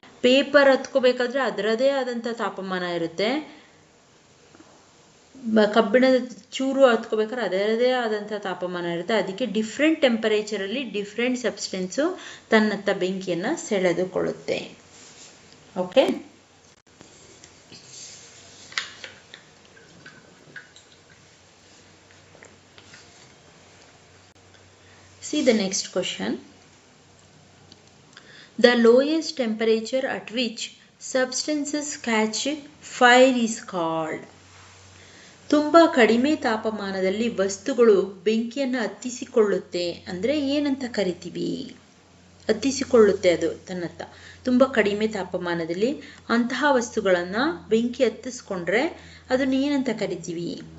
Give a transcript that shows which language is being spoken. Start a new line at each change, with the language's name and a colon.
Kannada: Paper ಹತ್ಕೋಬೇಕಾದ್ರೆ ಅದರದೇ ಆದಂಥ ತಾಪಮಾನ ಇರುತ್ತೆ. ಕಬ್ಬಿಣದ ಚೂರು ಹತ್ಕೋಬೇಕಾದ್ರೆ ಅದರದೇ ಆದಂಥ ತಾಪಮಾನ ಇರುತ್ತೆ. ಅದಕ್ಕೆ ಡಿಫ್ರೆಂಟ್ ಟೆಂಪರೇಚರಲ್ಲಿ ಡಿಫ್ರೆಂಟ್ ಸಬ್ಸ್ಟೆನ್ಸು ತನ್ನತ್ತ ಬೆಂಕಿಯನ್ನು ಸೆಳೆದುಕೊಳ್ಳುತ್ತೆ.
English: Okay, see the next question. The lowest temperature at which substances catch fire is called.
Kannada: ತುಂಬ ಕಡಿಮೆ ತಾಪಮಾನದಲ್ಲಿ ವಸ್ತುಗಳು ಬೆಂಕಿಯನ್ನು ಹತ್ತಿಸಿಕೊಳ್ಳುತ್ತೆ ಅಂದರೆ ಏನಂತ ಕರಿತೀವಿ? ಹತ್ತಿಸಿಕೊಳ್ಳುತ್ತೆ ಅದು ತನ್ನತ್ತ ತುಂಬ ಕಡಿಮೆ ತಾಪಮಾನದಲ್ಲಿ. ಅಂತಹ ವಸ್ತುಗಳನ್ನು ಬೆಂಕಿ ಹತ್ತಿಸ್ಕೊಂಡ್ರೆ ಅದನ್ನು ಏನಂತ ಕರಿತೀವಿ?